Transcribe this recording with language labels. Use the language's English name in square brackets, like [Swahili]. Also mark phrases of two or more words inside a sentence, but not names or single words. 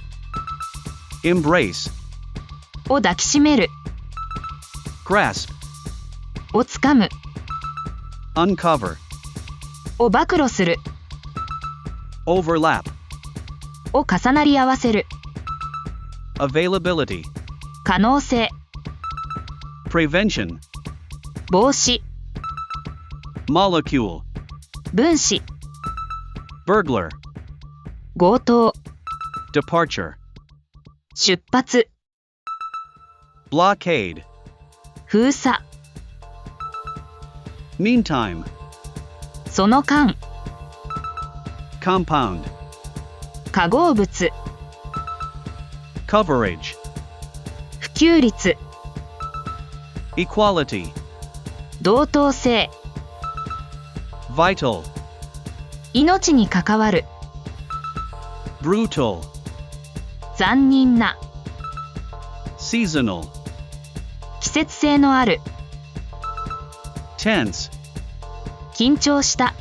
[English] Embrace. [Japanese] を抱きしめる、 [English] Grasp. [Japanese] をつかむ、 [English] Uncover. [Japanese] を暴露する、 [English] Overlap. [Japanese] を重なり合わせる、 [English] Availability. [Japanese] 可能性、 [English] Prevention. [Japanese] 防止、 [English] Molecule. [Japanese] 分子、 [English] Burglar. [Japanese] 強盗、 [English] Departure. [Japanese] 出発、 [English] Blockade. [Japanese] 封鎖、 [English] Meantime. [Japanese] その間、 [English] Compound. [Japanese] 化合物、 [English] coverage, [Japanese] 普及率、 [English] equality, [Japanese] 同等性、 [English] vital, [Japanese] 命に関わる、 [English] brutal, [Japanese] 残忍な、 [English] seasonal, [Japanese] 季節性のある、 [English] tense, [Japanese] 緊張した、